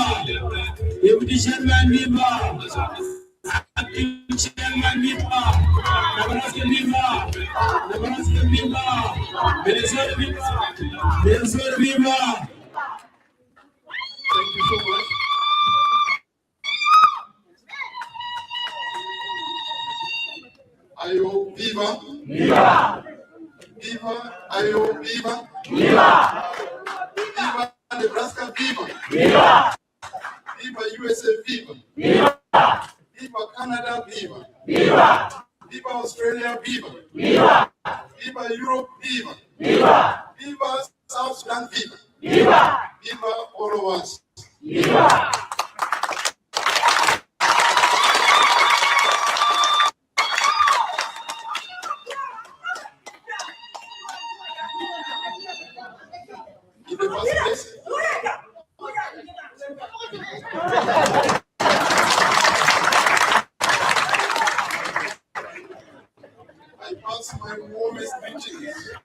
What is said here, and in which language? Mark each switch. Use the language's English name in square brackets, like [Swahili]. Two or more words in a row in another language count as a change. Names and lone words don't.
[English] Deputy Sherman Viva, Acting Sherman Viva, Nebraska Viva, Nebraska Viva, Minnesota Viva, Minnesota Viva. Thank you so much. Ayo Viva, Viva, Viva, Ayo Viva, Viva, Viva, Nebraska Viva, Viva. Viva USA, viva! Viva! Viva Canada, viva! Viva! Viva Australia, viva! Viva! Viva Europe, viva! Viva! Viva South Sudan, viva! Viva! Viva all of us! Viva! In the first place, I pass my warmest greetings.